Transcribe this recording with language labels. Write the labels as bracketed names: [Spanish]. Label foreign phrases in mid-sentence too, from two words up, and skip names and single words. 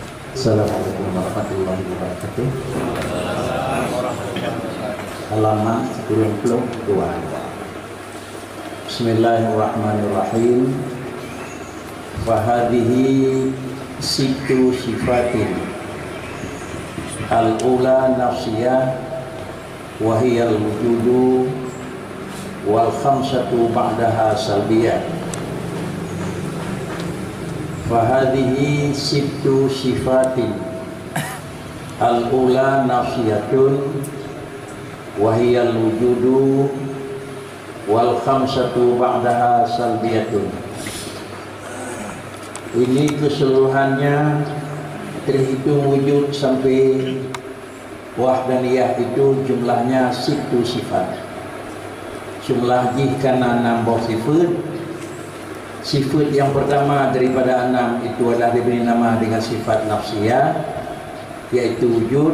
[Arabic] السلام عليكم ورحمة الله وبركاته. [Indonesian] Halaman 92. [Arabic] بسم الله الرحمن الرحيم. فهذه ست صفات. الأولى نفسية وهي الوجود والخمسة بعدها سلبية. فهذه ست صفات. الأولى نفسية وهي الوجود والخمسة بعدها سلبية. [Indonesian] Ini keseluruhannya terhitung wujud sampai wahdaniyah itu jumlahnya [Arabic] ست صفات. [Indonesian] Jumlah jihkana nambah sifat. Sifat yang pertama daripada 6 itu adalah diberi nama dengan sifat nafsiyah, yaitu wujud.